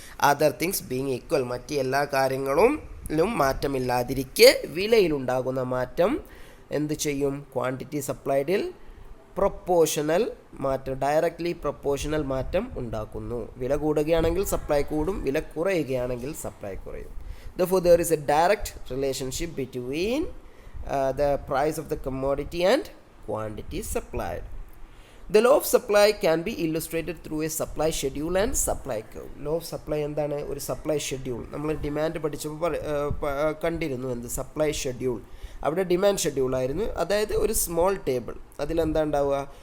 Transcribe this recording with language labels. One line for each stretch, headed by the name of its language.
English: other things being equal,
Malayalam: മറ്റ് എല്ലാ കാര്യങ്ങളിലും മാറ്റമില്ലാതിരിക്കെ വിലയിലുണ്ടാകുന്ന മാറ്റം എന്ത് ചെയ്യും? ക്വാണ്ടിറ്റി സപ്ലൈഡിൽ പ്രൊപ്പോഷണൽ മാറ്റം, ഡയറക്റ്റ്ലി പ്രൊപ്പോഷണൽ മാറ്റം ഉണ്ടാക്കുന്നു. വില കൂടുകയാണെങ്കിൽ സപ്ലൈ കൂടും, വില കുറയുകയാണെങ്കിൽ സപ്ലൈ കുറയും.
English: Therefore, there is a direct relationship between the price of the commodity and quantity supplied. The law of supply can be illustrated through a supply schedule and supply curve. Law of supply എന്താണ്?
Malayalam: ഒരു supply schedule. നമ്മൾ demand പഠിച്ചപ്പോൾ കണ്ടിരുന്നു എന്ത്? Supply schedule. അവിടെ demand ഷെഡ്യൂളായിരുന്നു. അതായത് ഒരു small table, അതിലെന്താ ഉണ്ടാവുക?